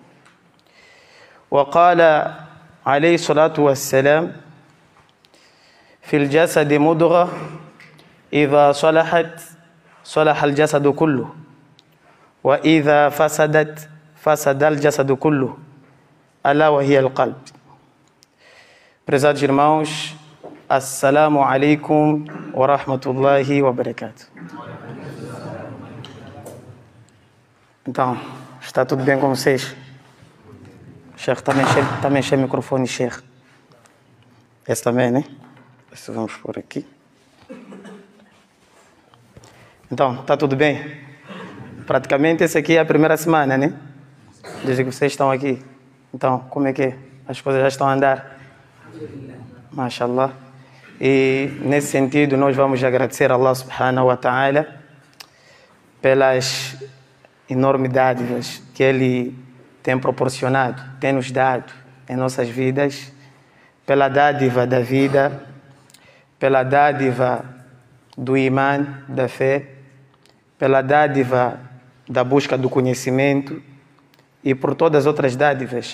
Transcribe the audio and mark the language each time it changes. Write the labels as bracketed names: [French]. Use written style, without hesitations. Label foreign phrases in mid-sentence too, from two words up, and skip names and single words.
[Arabic] وقال عليه الصلاة والسلام في الجسد مضغة إذا صلحت صلح الجسد كله وإذا فسدت فسد الجسد كله ألا وهي القلب. [Portuguese] Prezados irmãos, [Arabic] السلام عليكم ورحمة الله وبركاته. [Portuguese] Então, está tudo bem com vocês? Sheikh, também enche o microfone, Sheikh. Esse também, né? Esse vamos por aqui. Então, está tudo bem? Praticamente essa aqui é a primeira semana, né? Desde que vocês estão aqui. Então, como é que é? As coisas já estão a andar? Mashallah. E nesse sentido nós vamos agradecer a Allah [Arabic] سبحانه وتعالى [Portuguese] pelas enormes dádivas que Ele tem proporcionado, tem nos dado em nossas vidas, pela dádiva da vida, pela dádiva do imã, da fé, pela dádiva da busca do conhecimento e por todas as outras dádivas.